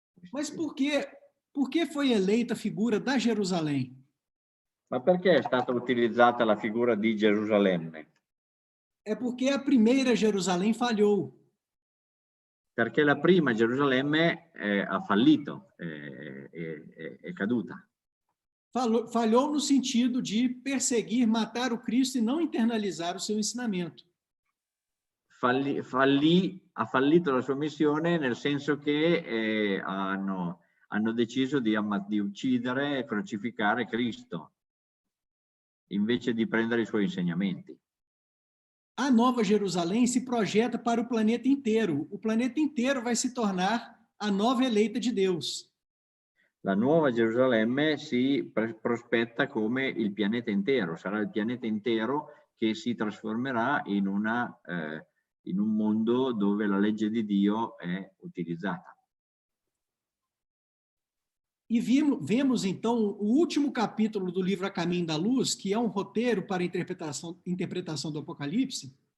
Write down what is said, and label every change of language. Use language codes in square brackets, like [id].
[pt] Mas por que foi eleita a figura da Jerusalém? [it] Ma perché è stata utilizzata la figura di Gerusalemme? [pt] É porque a primeira Jerusalém falhou. [it] Perché la prima Gerusalemme ha fallito, è caduta. [pt] Falhou no sentido de perseguir, matar o Cristo e não internalizar o seu ensinamento. [it] Ha fallito la sua missione nel senso che hanno deciso di uccidere e crocificare Cristo invece di prendere i suoi insegnamenti. [pt] A Nova Jerusalém se projeta para o planeta inteiro. O planeta inteiro vai se tornar a nova eleita de Deus. [it] La nuova Gerusalemme si prospetta come il pianeta intero, sarà il pianeta intero che si trasformerà in un mondo dove la legge di Dio è utilizzata. [pt] E vemos, então, o último capítulo do livro A Caminho da Luz, que é um roteiro para a interpretação do Apocalipse.